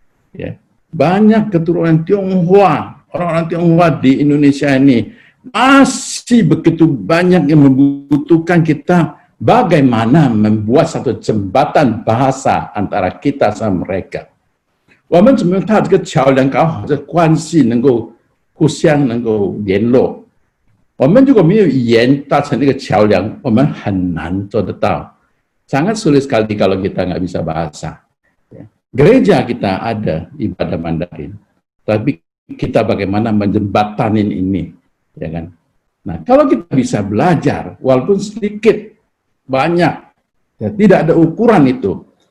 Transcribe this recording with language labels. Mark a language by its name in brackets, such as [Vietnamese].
[Indonesian] Ya, banyak keturunan Tionghoa, orang-orang Tionghoa di Indonesia ini masih begitu banyak yang membutuhkan kita. Bagaimana membuat satu jembatan bahasa antara kita sama mereka? [Chinese] 我们怎么踏这个桥梁搞好这关系，能够互相能够联络？我们如果没有语言搭成那个桥梁，我们很难做得到。 [Indonesian] Sangat sulit sekali kalau kita nggak bisa bahasa. Gereja kita ada ibadah Mandarin, tapi kita bagaimana menjembatanin ini, ya kan? Nah, kalau kita bisa belajar, walaupun sedikit, banyak, Ya, tidak ada ukuran itu.